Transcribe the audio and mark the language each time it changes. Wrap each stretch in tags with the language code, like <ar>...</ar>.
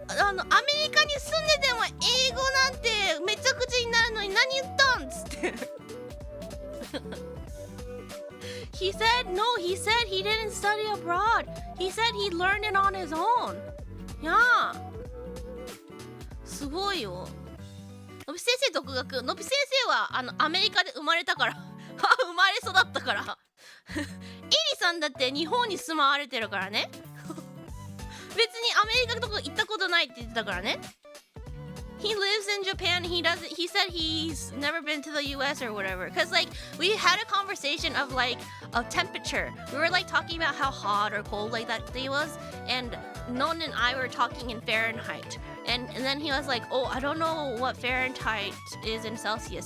<ja>アメリカに住んでても英語なんてめちゃくちゃになるのに何言ったんっつって</ja> <en>He said he didn't study abroad. He said he learned it on his own.</en> <ja>Yeah. すごいよ。のび先生独学。のび先生はアメリカで生まれたから生まれ育ったからエリさんだって日本に住まわれてるからね別にアメリカとか行ったことないって言ってたからね。</ja> <en>He lives in Japan. He said he's never been to the US or whatever. Cause like we had a conversation of like of temperature. We were like talking about how hot or cold like that day was, and Non and I were talking in Fahrenheit. And then he was like, oh, I don't know what Fahrenheit is in Celsius.</en>